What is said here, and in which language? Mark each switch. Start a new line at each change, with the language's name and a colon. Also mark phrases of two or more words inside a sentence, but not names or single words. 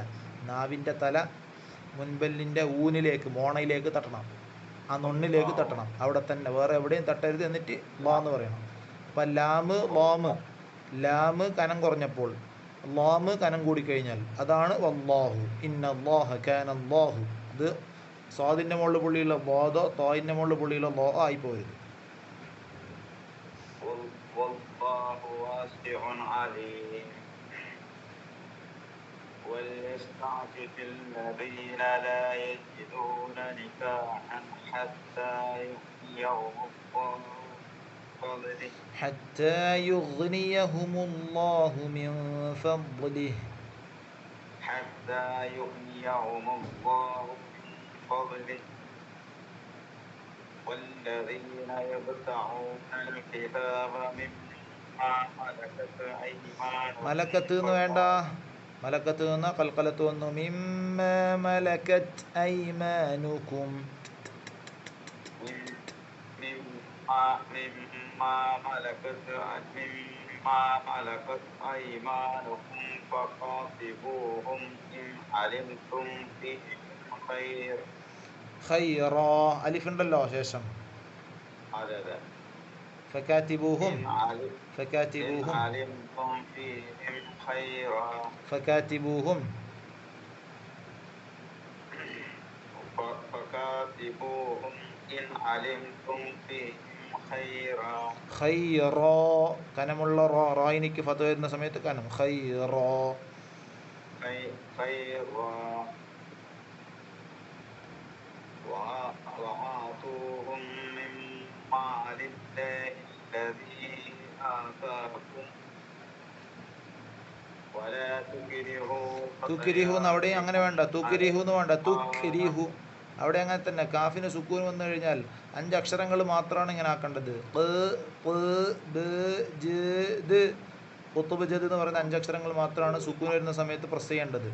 Malayalam: നാവിൻ്റെ തല മുൻപല്ലിൻ്റെ ഊനിലേക്ക്, മോണയിലേക്ക് തട്ടണം, ആ നൊണ്ണിലേക്ക് തട്ടണം, അവിടെ തന്നെ, വേറെ എവിടെയും തട്ടരുത്. എന്നിട്ട് ലാ എന്ന് പറയണം. അപ്പം ലാമ് കനം കുറഞ്ഞപ്പോൾ ലാമ് കനം കൂടിക്കഴിഞ്ഞാൽ അതാണ് വല്ലാഹു.
Arabic: إن الله كان الله.
Malayalam: ഇത് സ്വാദിൻ്റെ മുകളിൽ പുള്ളിയുള്ള ബോധോ തോയിൻ്റെ മുകളിൽ പുള്ളിയുള്ള ലോ ആയി പോയത്.
Arabic: وليستعفف الذين لا يجدون نكاحا حتى يغنيهم الله من فضله. والذين يبتغون الكتاب مما ملكت أيمانكم.
Malayalam: മലക്കത്ത് എന്ന് വേണ്ട, മലക്കത്ത് നിന്ന് കൽക്കലത്ത് വന്നു.
Arabic: مما ملكت أيمانكم. مما ملكت أيمانكم فقاتبوهم إن علمتم فيهم خيرا.
Malayalam: അലിഫ് ഉണ്ടല്ലോ ശേഷം. അതെ.
Arabic: فكاتبوهم إن علمتم فيهم خيرا.
Malayalam: കനമുള്ള റായിനിക്ക് ഫത്വ വരുന്ന സമയത്ത് കനം.
Arabic: خيرا. وآتوهم من مال الله الذي آتاكم ولا തുക്രിഹു.
Malayalam: അവിടെ അങ്ങനെ വേണ്ട, തുക്രിഹു എന്ന് വേണ്ട, തുക്രിഹു. അവിടെ അങ്ങനെ തന്നെ. കാഫിന് സുക്കൂൻ വന്നു കഴിഞ്ഞാൽ 5 അക്ഷരങ്ങൾ മാത്രമാണ് ഇങ്ങനെ ആക്കേണ്ടത്. ഖുത്ബ് ജദ് എന്ന് പറയുന്ന 5 അക്ഷരങ്ങൾ മാത്രമാണ് സുക്കൂൻ വരുന്ന സമയത്ത് പ്രസ് ചെയ്യേണ്ടത്.